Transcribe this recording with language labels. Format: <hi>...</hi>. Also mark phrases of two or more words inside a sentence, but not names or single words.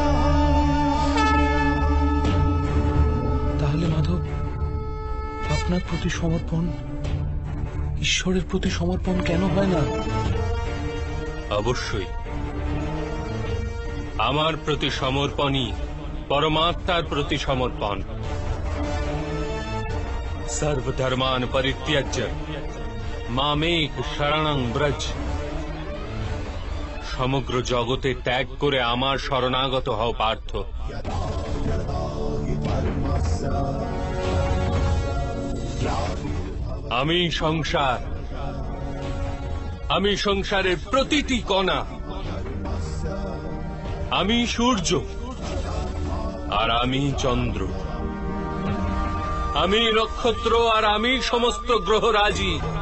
<bn>তাহলে মাধব, আপনার প্রতি সমর্পণ ঈশ্বরের প্রতি সমর্পণ কেন হয় না? অবশ্যই আমার প্রতি সমর্পণই পরমাত্মার প্রতি সমর্পণ।</bn> <sa>सर्वधर्मान परित्यज्य मामेक शरणं ব্রজ।</sa> <bn>সমগ্র জগতে ত্যাগ করে আমার শরণাগত হও পার্থ। আমি সংসার, আমি সংসারের প্রতিটি কণা, আমি সূর্য আর আমি চন্দ্র, আমি নক্ষত্র আর আমি সমস্ত গ্রহরাজি।</bn>